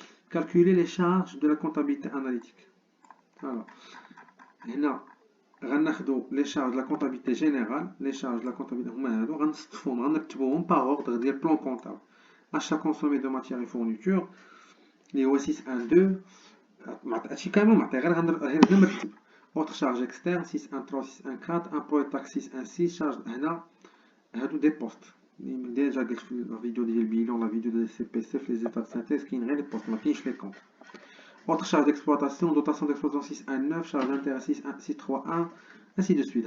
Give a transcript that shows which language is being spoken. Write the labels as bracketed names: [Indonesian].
[French] Calculer les charges de la comptabilité analytique. Alors [Arabic] هنا غناخدو [French] les charges de la comptabilité générale, les charges de la comptabilité [Arabic] هما هادو غنصنفوهم غنكتبوهم [French] par ordre ديال plan comptable. Achat consommé de matières et fournitures [Arabic] اللي هو [French] 612 [Arabic] هادشي كامل معطي غير بلا ما تكتب. [French] Autre charge externe 613 614 impôt et taxe 616 charge [Arabic] هنا هادو دي بوست [French] déjà [Arabic] قلت في [French] la vidéo ديال البيلون la vidéo ديال CPC في les états de synthèse [Arabic] كاين غير [French] les postes [Arabic] ما كاينش [French] les comptes. Autre charge d'exploitation, dotation d'exploitation 6.1.9, charge d'intérêt 6.3.1, ainsi de suite.